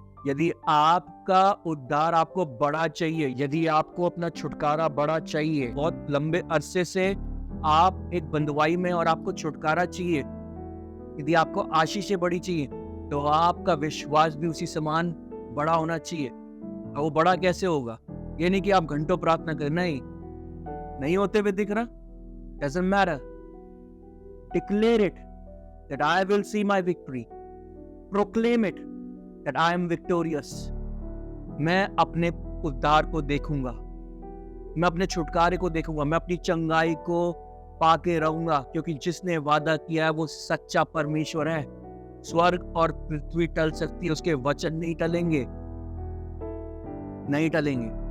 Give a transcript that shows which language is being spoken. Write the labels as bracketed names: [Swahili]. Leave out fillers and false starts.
[Hindi] यदि आपका उद्धार आपको बड़ा चाहिए, यदि आपको अपना छुटकारा बड़ा चाहिए, बहुत लंबे अरसे से आप एक बंधुआई में और आपको छुटकारा चाहिए, यदि आपको आशीषें बड़ी चाहिए, तो आपका विश्वास भी उसी समान बड़ा होना चाहिए। और वो बड़ा कैसे होगा? ये नहीं कि आप घंटों प्रार्थना करें, नहीं होते हुए दिख रहा, [English] Doesn't matter. Declare it that I will see my victory. Proclaim it that I am victorious. [Hindi] मैं अपने उद्धार को देखूंगा, मैं अपने छुटकारे को देखूंगा, मैं अपनी चंगाई को पाके रहूंगा, क्योंकि जिसने वादा किया है वो सच्चा परमेश्वर है। स्वर्ग और पृथ्वी टल सकती है, उसके वचन नहीं टलेंगे, नहीं टलेंगे।